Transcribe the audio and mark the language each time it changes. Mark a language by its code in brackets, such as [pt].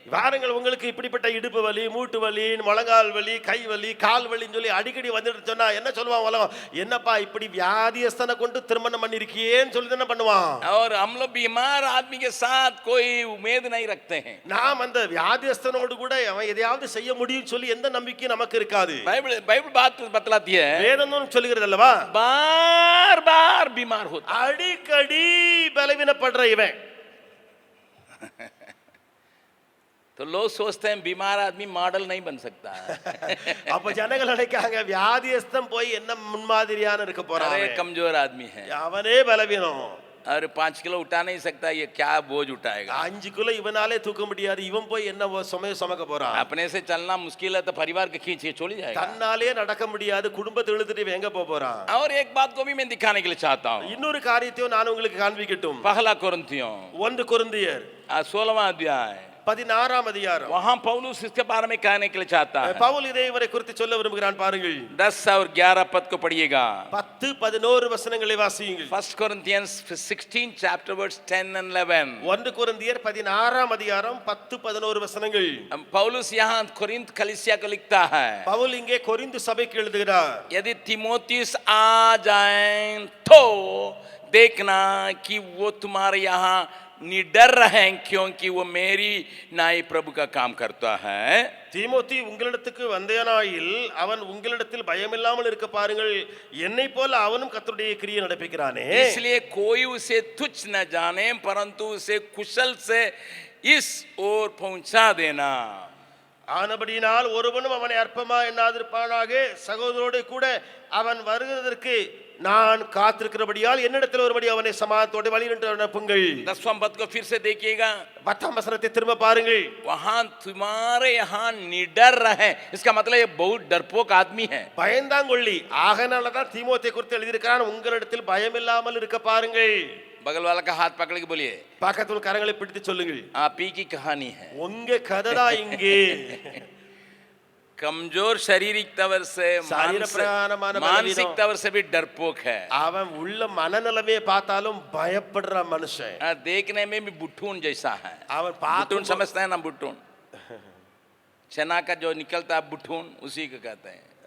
[ta] வாருங்கள், உங்களுக்கு இப்படிப்பட்ட இடுப்பு வலி, மூட்டு வலி, முழங்கால் வலி, கை வலி, கால் வலின்னு சொல்லி அடிக்கடி வந்துட்டு சொன்னா என்ன சொல்லுவான் உலகம்? என்னப்பா இப்படி வியாதியஸ்தனை கொண்டு திருமணம் பண்ணிருக்கியேன்னு சொல்லி என்ன பண்ணுவான்? [hi] और हम लोग बीमार आदमी के साथ कोई उम्मीद नहीं रखते हैं। [ta] நாம் அந்த வியாதியஸ்தனோடு கூட அவன் எதையாவது செய்ய முடியும்னு சொல்லி எந்த நம்பிக்கையும் நமக்கு இருக்காது. [hi] बाइबल बाइबल बात बतलाती है, [ta] வேதம் சொல்லுகிறது அல்லவா, [hi] बार बार बीमार होता [ta] அடிக்கடி பலவீனப்படுற இவன். [hi] तो लोग सोचते हैं बीमार आदमी मॉडल नहीं बन सकता। [ta] அப்ப ஜனங்கள் நினைக்காங்க வியாதியஸ்தன் போய் என்ன முன்மாதிரியான இருக்க போறான், [hi] अरे कमजोर आदमी है [ta] அவனே பலவீனம், [hi] और 5 किलो उठा नहीं सकता, ये क्या बोझ उठाएगा? [ta] 5 கிலோ இவனாலே தூக்க முடியாது, இவன் போய் என்ன சுமக்க போறான்? [hi] अपने से चलना मुश्किल है तो परिवार के खींच के छोड़ी जाएगा। [ta] தன்னாலே நடக்க முடியாது, குடும்பத்தை இழுத்துட்டு இவன் எங்க போறான்? [hi] और एक बात को भी मैं दिखाने के लिए चाहता हूँ। [ta] இன்னொரு காரியத்தையும் நான் உங்களுக்கு காண்பிக்கட்டும். [hi] पहला कोरिन्थियों [ta] 1 கொரிந்தியர் [hi] 16वां अध्याय, [ta] 16ஆம் அதிகாரம். [hi] वहां पौलुस इसके बारे में कहने के लिए चाहता है। [ta] பவுல் இதை இவரை குறித்து சொல்ல விரும்புகிறான். பாருங்கள், [hi] 10 और 11 पद को पढ़िएगा। [ta] 10 11 வசனங்களை வாசியுங்கள். [en] 1 Corinthians 16 chapter verse 10 and 11। [ta] 1 கொரிந்தியர் 16ஆம் அதிகாரம் 10 11 வசனங்கள். [hi] पौलुस यहाँ कोरिन्थ कलीसिया को लिखता है, [ta] பவுல் இங்கே கொரிந்து சபைக்கு எழுதுகிறார், [hi] यदि तीमोथियुस आ जाएं तो देखना कि वो तुम्हारे यहाँ निडर रहें, क्योंकि वो मेरी नाई प्रभु का काम करता है। [ta] தீமோத்தி உங்களிடத்துக்கு வந்தேனாயில் அவன் உங்களிடத்தில் பயமில்லாமல் இருக்க பாருங்கள், என்னை போல அவனும் கர்த்தருடைய கிரியை நடப்பிக்கிறானே. [hi] इसलिए कोई उसे तुच्छ न जाने, परंतु उसे कुशल से इस ओर पहुंचा देना। [ta] ஆனபடியினால் ஒருவனும் அவனை அற்பமா எண்ணாதிருப்பானாக, சகோதரோடு கூட அவன் வருகிறதற்கு நான் காத்திருக்கிறபடியால் என்னிடத்தில் ஒருபடி அவனை சமாதானத்தோடு வழியிட்டு அனுப்புங்கள். [hi] 10वां पद को फिर से देखिएगा, [ta] 10ஆம் வசனத்தை திரும்ப பாருங்கள். [hi] वहां तुम्हारे यहाँ निडर रहे, इसका मतलब ये बहुत डरपोक आदमी है। [ta] பயந்தாங்கொள்ளி, ஆகனாலதான் தீமோத்தேயை குறித்து எழுதியிருக்கிறான், உங்களிடத்தில் பயமில்லாமல் இருக்க பாருங்கள். [hi] बगल वाला का हाथ पकड़ के बोलिए, [ta] பக்கத்துல கரங்களை பிடித்து சொல்லுங்கள், [hi] आप ही की कहानी है। [ta] உங்க கதைதான் இங்கே. [hi] कमजोर शारीरिक तवर से, मानसिक तवर से भी डरपोक है। [ta] அவன் உள்ள மனநிலைமையை பார்த்தாலும் பயப்படுற மனுஷன், [hi] देखने में भी बुट्टून जैसा है। [ta] அவன் [hi] बुट्टून समझते हैं ना? बुट्टून चना का जो निकलता है बुट्टून, उसी को कहते हैं।